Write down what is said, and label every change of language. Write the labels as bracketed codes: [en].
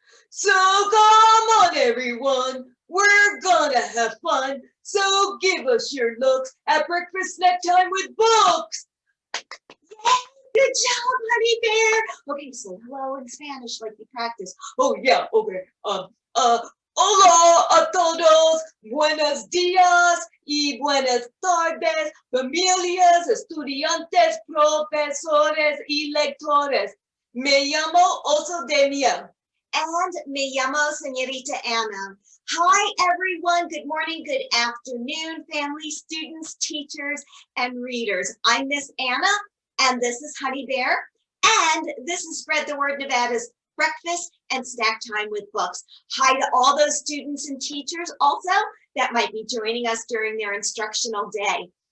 [en] So come on, everyone, we're gonna have fun. So give us your looks at breakfast snack time with books. Yeah, good job, Honey Bear. Okay, say hello in Spanish like you practiced. Oh yeah, okay. [es] Hola a todos, buenos días y buenas tardes, familias, estudiantes, profesores y lectores. Me llamo Oso de Miel. And me llamo Señorita Ana. [en] Hi, everyone. Good morning, good afternoon, family, students, teachers, and readers. I'm Miss Anna, and this is Honey Bear, and this is Spread the Word Nevada's breakfast and snack time with books. Hi to all those students and teachers also that might be joining us during their instructional day.